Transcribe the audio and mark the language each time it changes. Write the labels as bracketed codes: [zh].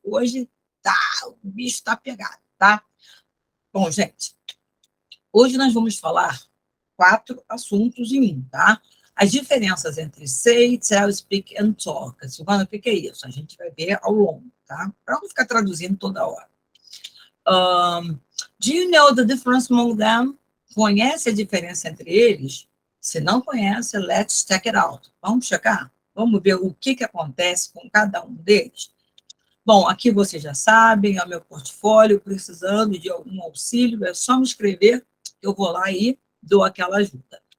[pt] Hoje tá, o bicho está pegado, tá? Bom, gente, hoje nós vamos falar 4 assuntos em um, tá? As diferenças entre say, tell, speak and talk. Silvana, o que é isso? A gente vai ver ao longo, tá? Para não ficar traduzindo toda hora. [en] Do you know the difference among them? [pt] Conhece a diferença entre eles? Se não conhece, [en] let's check it out. [pt] Vamos checar? Vamos ver o que acontece com cada um deles? Bom, aqui vocês já sabem, é o meu portfólio, precisando de algum auxílio, é só me escrever, eu vou lá e dou aquela ajuda.